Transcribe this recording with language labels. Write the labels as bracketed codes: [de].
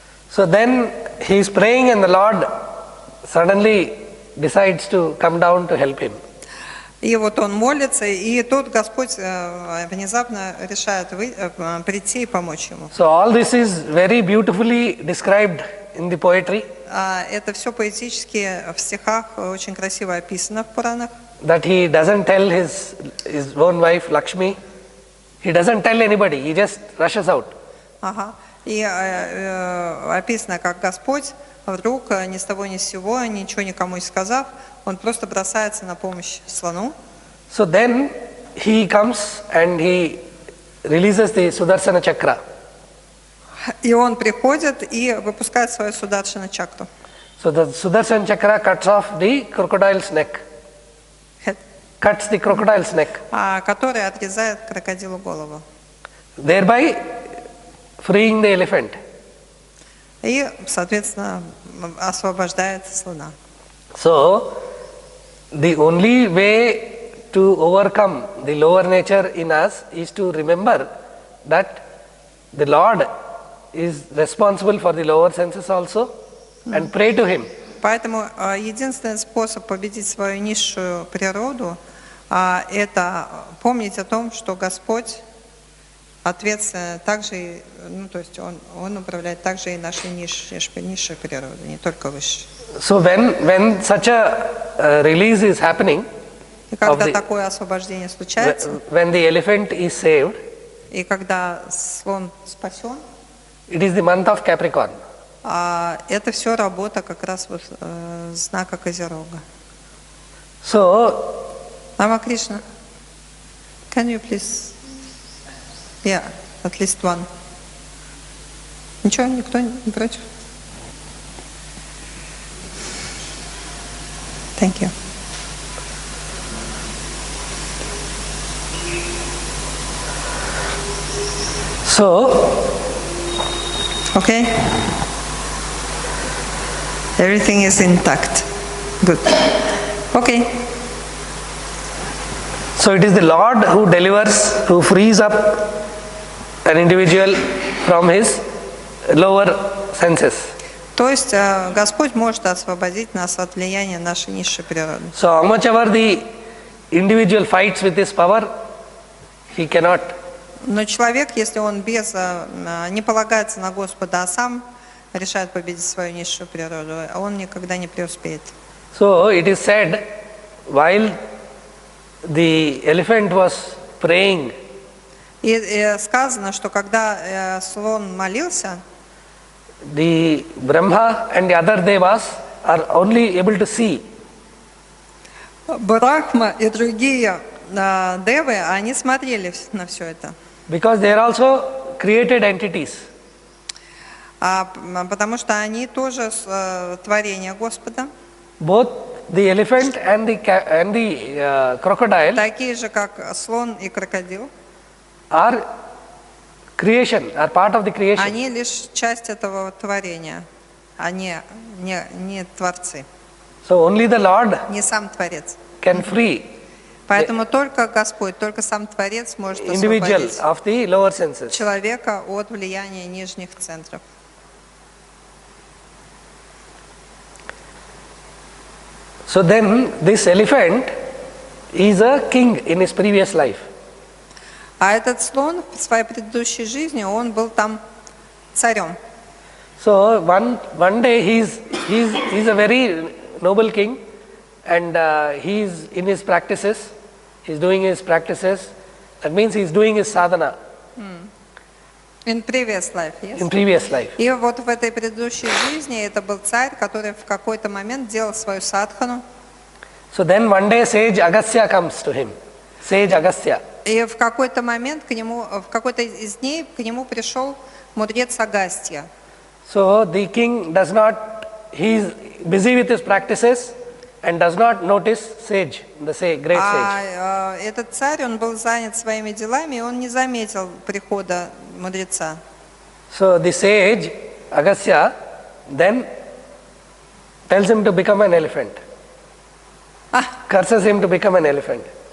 [en] So then he is praying and the Lord suddenly decides to come down to help him. [ru] И вот он молится, и тут Господь внезапно решает прийти и помочь ему. [en] So all this is very beautifully described in the poetry. [ru] Это все поэтически в стихах очень красиво описано в Пуранах. [en] That he doesn't tell his own wife Lakshmi, he doesn't tell anybody, he just rushes out. [ru] Ага. И описано, как Господь вдруг ни с того ни с сего, ничего никому не сказав, он просто бросается на помощь слону. [en] So then he comes and he releases the Sudarshana Chakra. [ru] И он приходит и выпускает свою Сударшана чакру. [en] So the Sudarshana Chakra cuts off the crocodile's neck. Cuts the crocodile's neck. [ru] Который отрезает крокодилу голову. [en] Thereby freeing the elephant. [ru] И, соответственно, освобождает слона. [en] So, the only way to overcome the lower nature in us is to remember that the Lord is responsible for the lower senses also and pray to Him. [ru] Поэтому единственный способ победить свою низшую природу это помнить о том, что Господь ответственен также, ну то есть Он управляет также и нашей низшей природой, не только высшей. [en] So when such a release is happening, [ru] и когда такое освобождение случается, [en] when the elephant is saved, [ru] и когда слон спасен, [en] it is the month of Capricorn. [ru] Это все работа как раз вот знака Козерога. [en] So, Rama Krishna, can you please, yeah, at least one. [ru] Ничего, никто не против? [en] Thank you. So, okay. Everything is intact. Good. Okay. so it is the Lord who delivers, who frees up an individual from his lower senses. [ru] То есть Господь может освободить нас от влияния нашей низшей природы. [en] So how much ever the individual fights with his power, he cannot. [ru] Но человек, если он не полагается на Господа, а сам решает победить свою низшую природу, он никогда не преуспеет. [en] So it is said, while the elephant was praying, [ru] И сказано, что когда слон молился, [en] the Brahma and the other devas are only able to see. [ru] Брахма и другие девы, они смотрели на все это. [en] Because they are also created entities. [ru] Потому что они тоже творение Господа. [en] Both the elephant and the crocodile [ru] Такие же, как слон и крокодил. [en] are creation, are part of the creation. [ru] Они лишь часть этого творения, а не творцы. [en] So only the Lord [ru] Не сам Творец. [en] can free [ru] Поэтому только Господь, только сам Творец может [en] individual [ru] освободить [en] of the lower senses. [ru] человека от влияния нижних центров. [en] So then this elephant is a king in his previous life. [ru] А этот слон в своей предыдущей жизни, он был там царем. [en] So one day he's a very noble king, and he's in his practices, he's doing his practices. That means he's doing his sadhana. In previous life, yes? In previous life. [ru] И вот в этой предыдущей жизни это был царь, который в какой-то момент делал свою садхану. [en] So then one day sage Agastya comes to him. Sage Agastya. [ru] И в какой-то момент в какой-то из дней к нему пришел мудрец Агастья. [en] So the king he is busy with his practices and does not notice sage, the great sage. [ru] Этот царь, он был занят своими делами, и он не заметил прихода мудреца. [en] So the sage Agastya then tells him to become an elephant. Curses him to become an elephant.